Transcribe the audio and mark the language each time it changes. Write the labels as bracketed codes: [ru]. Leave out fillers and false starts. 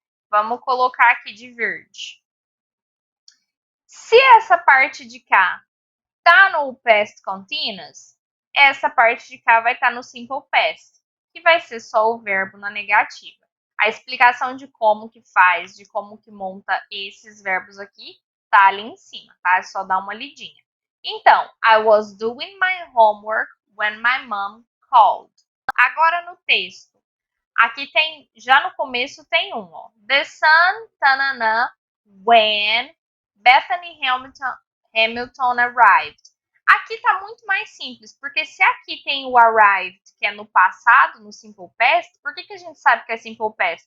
[pt] Vamos colocar aqui de verde. Se essa parte de cá está no past continuous, essa parte de cá vai estar no simple past, que vai ser só o verbo na negativa. A explicação de como que faz, de como que monta esses verbos aqui, tá ali em cima, tá? É só dar uma lidinha. Então, [en] I was doing my homework when my mom called. [pt] Agora no texto. Aqui tem, já no começo tem ó. [en] The sun, tananã, when Bethany Hamilton arrived. [pt] Aqui tá muito mais simples, porque se aqui tem o arrived, que é no passado, no simple past, por que a gente sabe que é simple past?